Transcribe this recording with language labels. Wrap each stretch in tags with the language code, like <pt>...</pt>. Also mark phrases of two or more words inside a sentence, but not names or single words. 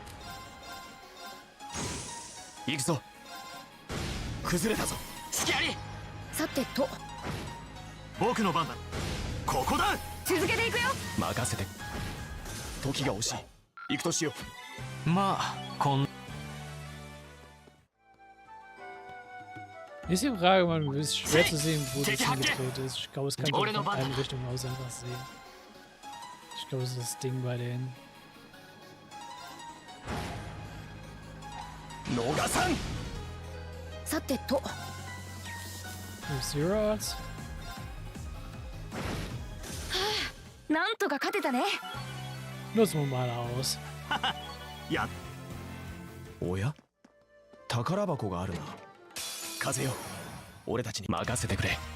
<ja>行くぞ。崩れたぞ。隙あり。さてと。僕の番だ。ここだ。続けていくよ。任せて。時が惜しい。行くとしよう。まあ、こん。</ja> <de>Ist die Frage, man ist schwer zu sehen, wo das hingedreht ist. Ich glaube, es kann von einer Richtung aus einfach sehen. Ich glaube, es ist das Ding bei denen.</de> <ja>逃さん。さてと。 Zero Arts? なんとか勝てたね。</ja> <de>Nutzen wir mal aus.</de> <ja>や。おや、宝箱があるな。風よ、俺たちに任せてくれ。</ja>